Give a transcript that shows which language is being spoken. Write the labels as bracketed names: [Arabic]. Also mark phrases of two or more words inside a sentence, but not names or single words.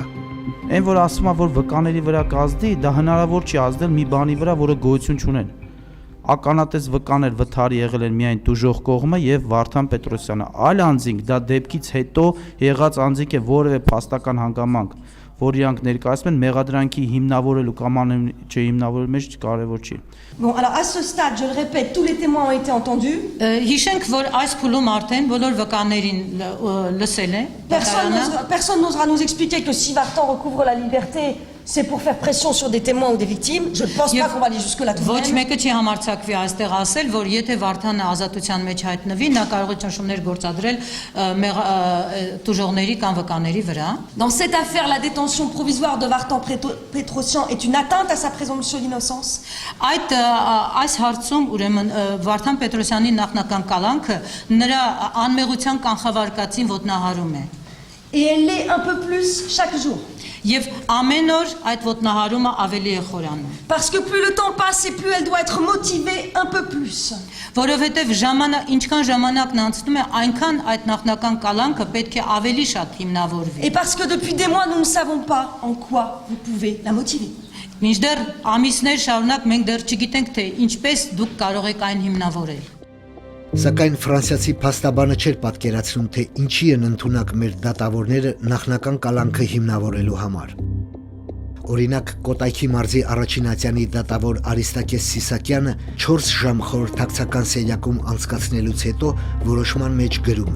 [Armenian] Այն որ ասում է, որ վկաների վրա կազդի, դա հնարավոր չի ազդել մի բանի վրա, որը գոյություն չունեն։ Ականատես վկաներ վթարի եղել են միայն տուժող կողմը եւ Վարդան Պետրոսյանը։ Այլ անձինք դա դեպքից հետո եղած անձինք է որևէ փաստական հանգամանք, որ իրանք ներկայացնում են մեղադրանքի հիմնավորելու կամ չհիմնավորելու մեջ կարևոր չի։ [French] Bon, alors à ce stade, je le répète, tous les témoins ont été entendus. [Armenian] Հիշենք, որ այս փուլում արդեն բոլոր վկաներին լսել է։ [French] Personne n'osera nous expliquer que si Vartan recouvre la liberté, c'est pour faire pression sur des témoins ou des victimes. Je ne pense pas qu'on va aller jusque-là tout de [Armenian] Ոչ [French] même. [Armenian] մեկը չի համարձակվի այստեղ ասել, որ եթե Վարդանը ազատության մեջ հայտնվի, նա կարող է ճնշումներ գործադրել տուժողների կամ վկաների վրա։ [French] Dans cette affaire, la détention provisoire de Vartan Petrosyan est une atteinte à sa présomption d'innocence. [Armenian] Այս հարցում ուրեմն Վարդան Պետրոսյանի նախնական կալանքը նրա անմեղության կանխավարկածին ոտնահարում է։ [French] Et elle l'est un peu plus chaque jour. [Armenian] Եվ ամեն օր այդ ոտնահարումը ավելի է խորանում։ [French] Parce que plus le temps passe et plus elle doit être motivée un peu plus. [Armenian] Որովհետև ինչքան ժամանակն անցնում է, այնքան այդ նախնական կալանքը պետք է ավելի շատ հիմնավորվի։ [French] Et parce que depuis des mois, nous ne savons pas en quoi vous pouvez la motiver. [Armenian] Մինչդեռ ամիսներ շարունակ մենք դեռ չգիտենք, թե ինչպես դուք կարող եք այն հիմնավորել։ Սակայն ֆրանսիացի փաստաբանը չէր պատկերացնում, թե ինչի են ընդունակ մեր դատավորները նախնական կալանքը հիմնավորելու համար։ Օրինակ, Կոտայքի մարզի առաջին ատյանի դատավոր Արիստակես Սիսակյանը 4 ժամ խորհրդակցական սենյակում անցկացնելուց հետո որոշման մեջ գրում է.